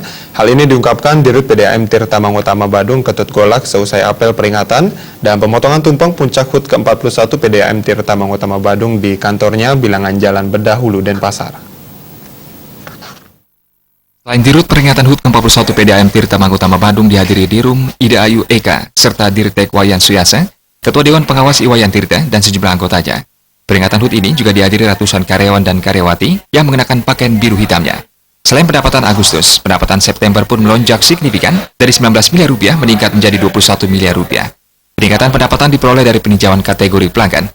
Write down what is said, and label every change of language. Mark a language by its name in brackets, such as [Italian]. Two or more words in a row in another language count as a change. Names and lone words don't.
[Indonesian] Hal ini diungkapkan Dirut PDAM Tirta Mangutama Badung Ketut Golak seusai apel peringatan dan pemotongan tumpeng puncak HUT ke-41 PDAM Tirta Mangutama Badung di kantornya Bilangan Jalan Bedah Hulu Denpasar. Selain Dirut peringatan HUT ke-41 PDAM Tirta Mangutama Badung dihadiri Dirum Ida Ayu Eka serta Dirtek Wayan Suyasa, Ketua Dewan Pengawas Iwayan Tirta dan sejumlah anggotanya. Peringatan HUT ini juga dihadiri ratusan karyawan dan karyawati yang mengenakan pakaian biru hitamnya. Selain pendapatan Agustus, pendapatan September pun melonjak signifikan dari 19 miliar rupiah meningkat menjadi 21 miliar rupiah. Peningkatan pendapatan diperoleh dari peninjauan kategori pelanggan.